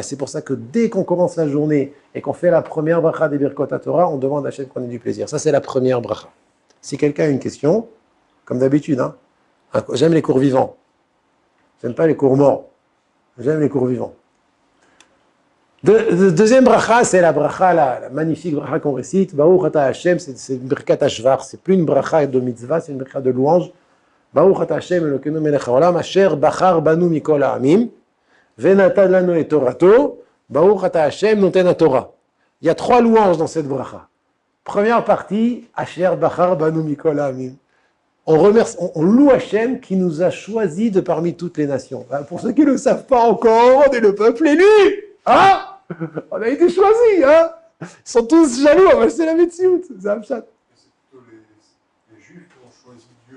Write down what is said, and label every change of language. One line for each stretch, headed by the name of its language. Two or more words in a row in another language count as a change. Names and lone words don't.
French: C'est pour ça que dès qu'on commence la journée et qu'on fait la première bracha des
Hebrew: ברכות תורה,
French: on demande à Hachem qu'on ait du plaisir. Ça, c'est la première bracha. Si quelqu'un a une question, comme d'habitude, hein, j'aime les cours vivants. J'aime pas les cours morts. J'aime les cours vivants. Deuxième bracha, c'est la bracha, la magnifique bracha qu'on récite.
Hebrew: ברוך אתה ה,
French: c'est une
Hebrew: ברכת השבח.
French: C'est plus une bracha de mitzvah, c'est une bracha de louange.
Hebrew: ברוך אתה ה' אלוקינו מלך העולם, אשר בחר בנו מכל העמים, ונתן לנו את תורתו, ברוך אתה ה' נותן תורה.
French: Il y a trois louanges dans cette bracha. Première partie,
Hebrew: אשר בחר בנו מכל העמים.
French: On loue Hachem qui nous a choisis de parmi toutes les nations. Pour ceux qui ne le savent pas encore, on est le peuple élu. Hein? On a été choisis, hein? Ils sont tous jaloux, c'est la médecine, c'est un chat. C'est plutôt les Juifs qui ont choisi Dieu.